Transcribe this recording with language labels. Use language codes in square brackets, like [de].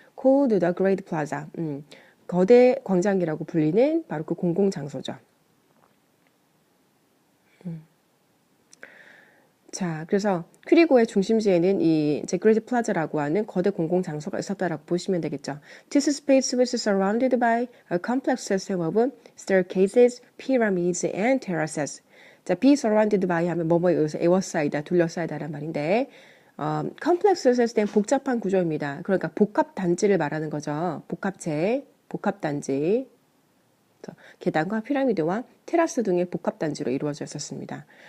[en] called the Great Plaza [ko] 거대 광장이라고 불리는 바로 그 공공 장소죠. 자, 그래서 퀴리고의 중심지에는 이 그레이트 플라자라고 하는 거대 공공 장소가 있었다라고 보시면 되겠죠. [en] This space was surrounded by a complex system of staircases, pyramids, and terraces. [ko] 자, [en] be surrounded by [ko] 하면 뭐뭐에 의해서 에워싸이다, 둘러싸이다란 말인데, [en] complex system [ko] 복잡한 구조입니다. 그러니까 복합 단지를 말하는 거죠. 복합체, 복합 단지. 계단과 피라미드와 테라스 등의 복합단지로 이루어져 있었습니다.